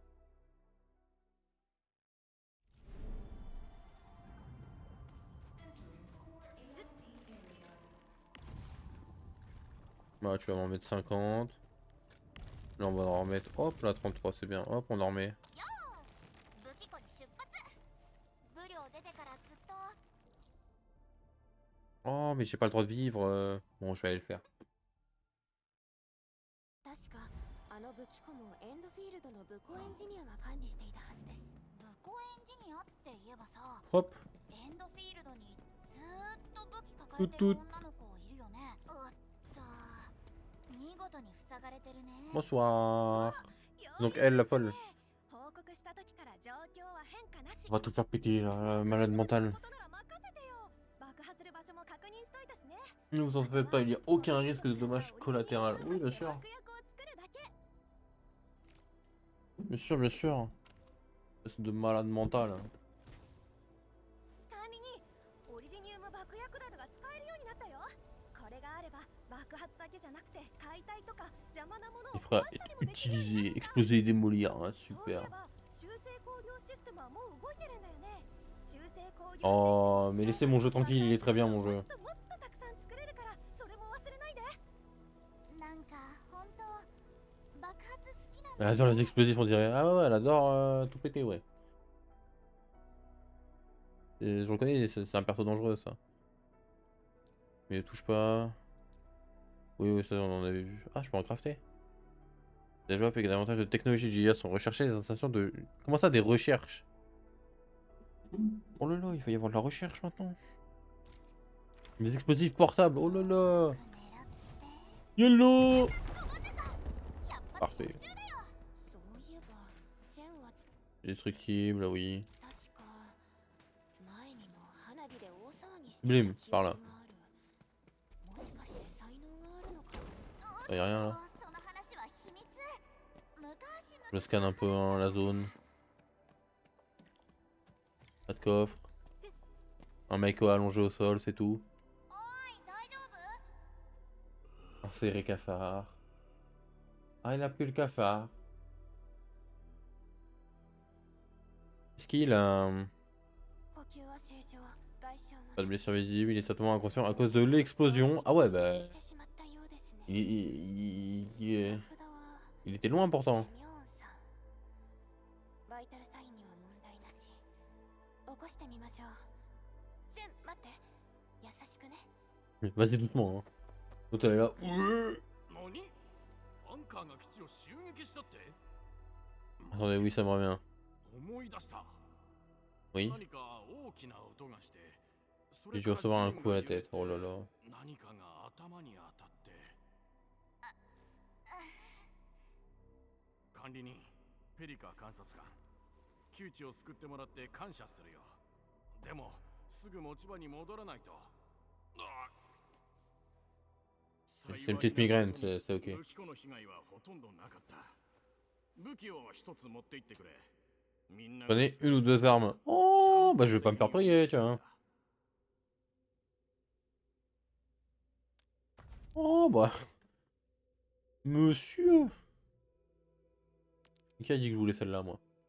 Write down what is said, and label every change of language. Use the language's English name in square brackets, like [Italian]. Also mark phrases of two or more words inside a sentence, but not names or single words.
[French] Bah tu vas m'en mettre 50. Là on va en remettre, hop là 33 c'est bien, hop on en remet. [Japanese] 武器庫に出発。武量出てからずっと。 [French] Oh mais j'ai pas le droit de vivre. Bon je vais aller le faire. [Japanese] 確かあの武器庫もエンドフィールドの武庫エンジニアが管理していたはずです。武庫エンジニアって言えばさ、 [French] Hop. [Japanese] エンドフィールドにずーっと武器抱えてる女の子いるよね。おっと、見事に塞がれてるね。 [French] Bonsoir. Donc elle la folle. [Japanese] 報告した時から状況は変化なし。 [French] On va tout faire péter la malade mentale. [Japanese] 爆破する場所も確認しといたしね。 [French] Ne vous en faites pas, il n'y a aucun risque de dommage collatéral. Oui bien sûr. [Japanese] 爆薬を作るだけ。 [French] Bien sûr, bien sûr. C'est de malade mental. [Japanese] 管理人、オリジニウム爆薬樽が使えるようになったよ。これがあれば爆発だけじゃなくて解体とか邪魔なものを [French] Il [Japanese] 壊 [French] fera [Japanese] したりもできるよね。 [French] utiliser, exploser et démolir. Hein, [Japanese] そういえ [French] super. [Japanese] ば修正工業システムはもう動いてるんだよね。修正工業システム [French] Oh, mais laissez mon jeu tranquille, il est très bien mon [Japanese] も [French] jeu. [Japanese] っともっとたくさん作れるからそれも忘れないで。なんか本当爆発好きなんだ [French] Elle adore les explosifs, on dirait. Ah ouais, elle adore tout péter, ouais. Et je le connais, c'est un perso dangereux ça. Mais ne touche pas. Oui, oui, ça on en avait vu. Ah, je peux en crafter. Les joueurs avec davantage de technologie de GIA sont recherchés les installations de. Comment ça, des recherches? Oh là là, il va y avoir de la recherche maintenant. Des explosifs portables, oh là là. YOLO. Parfait. [Japanese] そういえばジェンは [French] Destructible, oui. [Japanese] 確か前にも花火で大騒ぎして [French] Blim, [Japanese] た記 [French] par [Japanese] 憶 [French] là. [Japanese] がある。もしかして才能があるのかな。 [French] Y'a rien là. [Japanese] その話は秘密。昔 [French] Je scanne un peu hein, la zone. Pas de coffre. Un mec allongé au sol, c'est tout. [Japanese] おい大丈夫？ [French] Un serré cafard. Ah, il a plus le cafard. Est-ce qu'il a [Japanese] 呼吸は正常。外傷も [French] pas de blessure visible? Il est certainement inconscient à cause de l'explosion. Ah ouais, bah. [Japanese] してしまったようですね。 [French] Il [Japanese] 札は [French] était loin pourtant. [Japanese] セミョンさん。バイタルサインには問題なし。起こしてみましょう。ジェン待って。優しくね。 [French] Vas-y doucement. Hein. L'autre elle est là. [Japanese] 何アンカーが基地を襲撃したって？ [French] Attendez, oui, ça me revient. [Japanese] 思い出した。 [French] Oui. [Japanese] 何か大きな音がして、そ [French] J'ai [Japanese] れ [French] dû [Japanese] から [French] recevoir un [Japanese] 地面 [French] coup à [Japanese] が [French] la [Japanese] 揺れ [French] tête. [Japanese] て [French] Oh là là. [Japanese] 何かが頭に当たって。管理人、ペリカ監察官、窮地を救ってもらって感謝するよ。でも、すぐ持ち場に戻らないと。 [French] C'est une petite migraine, c'est ok. [Japanese] 武器庫の被害はほとんどなかった。武器を一つ持って行ってくれ。 [French] Prenez une ou deux armes. Oh, bah je vais pas me faire prier, tiens. Oh, bah. Monsieur. Qui a dit que je voulais celle-là, moi?